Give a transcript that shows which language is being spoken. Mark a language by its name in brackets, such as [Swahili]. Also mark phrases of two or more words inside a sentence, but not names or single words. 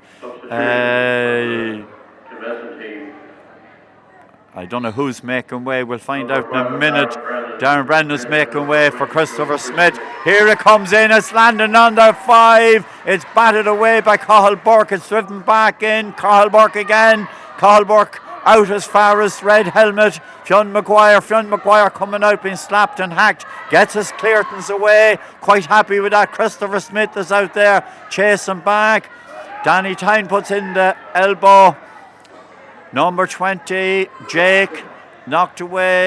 [English] I don't know who's making way. We'll find out in a minute. Darren Brennan's making way for Christopher Smith. Here it comes in. It's landing on the 5. It's batted away by Cathal Burke. It's driven back in. Cathal Burke again. Cathal Burke out as far as red helmet. Fionn Maguire coming out, being slapped and hacked, gets his clearance away, quite happy with that. Christopher Smith is out there chasing back. Danny Tyne puts in the elbow. Number 20, Jake, knocked away.